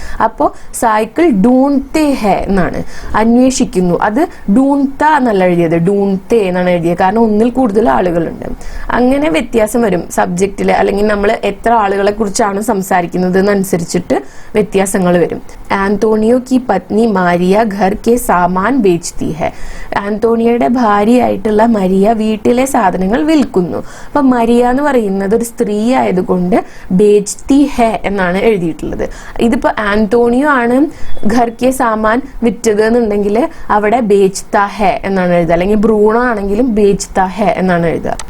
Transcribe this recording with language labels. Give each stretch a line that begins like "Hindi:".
Malayalam: അപ്പോൾ
Hindi: സൈക്കിൾ ഡൂൺതേ ഹെ
Malayalam: എന്നാണ്, അന്വേഷിക്കുന്നു. അത് ഡൂൺത എന്നല്ല എഴുതിയത്, ഡൂൺതേ എന്നാണ് എഴുതിയത്. കാരണം ഒന്നിൽ കൂടുതൽ ആളുകളുണ്ട്. അങ്ങനെ വ്യത്യാസം വരും സബ്ജക്റ്റില്, അല്ലെങ്കിൽ നമ്മൾ എത്ര ആളുകളെ കുറിച്ചാണ് സംസാരിക്കുന്നത് എന്നനുസരിച്ചിട്ട് വ്യത്യാസങ്ങൾ വരും.
Hindi: ആന്റോണിയോ की पत्नी मारिया घर के सामान बेचती है.
Malayalam: ആന്റോണിയോയുടെ ഭാര്യയായിട്ടുള്ള മരിയ വീട്ടിലെ സാധനങ്ങൾ വിൽക്കുന്നു. അപ്പൊ മരിയ എന്ന് പറയുന്നത് ഒരു സ്ത്രീ ആയതുകൊണ്ട്
Hindi: ബേച്തി ഹെ
Malayalam: എന്നാണ് എഴുതിയിട്ടുള്ളത്. ഇതിപ്പോ ആന്റോണിയോ ആണ്
Hindi: ഘർ കെ സാമാൻ
Malayalam: വിറ്റത് എന്നുണ്ടെങ്കിൽ അവിടെ
Hindi: ബേച്ത ഹെ
Malayalam: എന്നാണ് എഴുതുക, അല്ലെങ്കിൽ ബ്രൂണോ ആണെങ്കിലും ബേച്ത ഹെ എന്നാണ് എഴുതുക.